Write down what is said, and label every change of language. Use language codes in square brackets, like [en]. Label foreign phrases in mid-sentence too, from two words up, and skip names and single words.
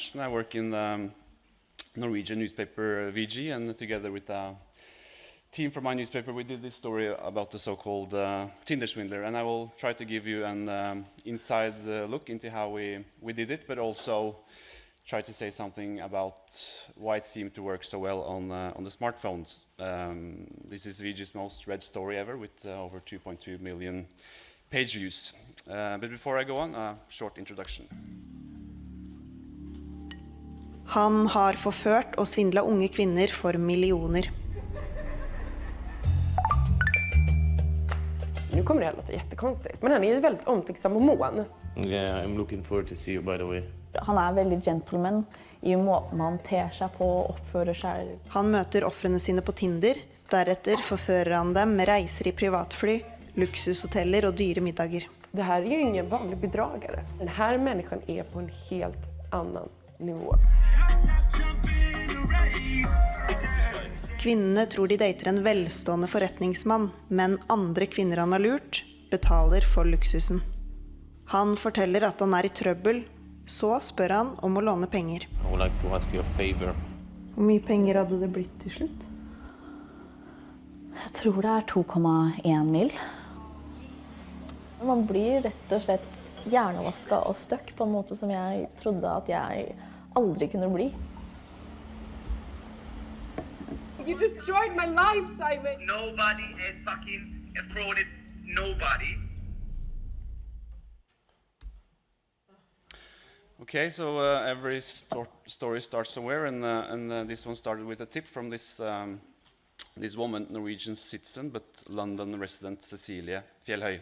[en] I work in the Norwegian newspaper VG, and together with a team from my newspaper, we did this story about the so-called Tinder swindler, and I will try to give you an inside look into how we did it, but also try to say something about why it seemed to work so well on the smartphones. This is VG's most read story ever, with over 2.2 million page views. But before I go on, a short introduction. [no] Han har forført og svindlet unge kvinner for millioner. [sv] Nu kommer det här låta jättekonstigt, men han är ju väldigt omtänksam och mån. [en] Yeah, I'm looking forward to see you, by the way. [sv] Han är väldigt gentleman i måten han ter sig på och uppför sig. [no] Han møter offrene sine på Tinder, deretter forfører han dem med reiser i privatfly, luksushoteller og dyre middager. [sv] Det här är ju ingen vanlig bedragare. Den här människan är på en helt annan nivå. [no] Kvinnene tror de dater en velstående forretningsmann, men andre kvinner han har lurt, betaler for luksusen. Han forteller at han er i trøbbel, så spør han om å låne penger. [en] I would like to ask you a favor. [no] Hvor mye penger hadde det blitt til slutt? [sv] Jag tror det är 2,1 mil. Man blir rätt och slett hjärnvaska och stök på en måte som jag trodde att jag aldrig kunde bli. [en] You destroyed my life, Simon! Nobody has fucking frauded nobody. Okay, so every story starts somewhere, and this one started with a tip from this woman, Norwegian citizen, but London resident Cecilie Fjellhøy.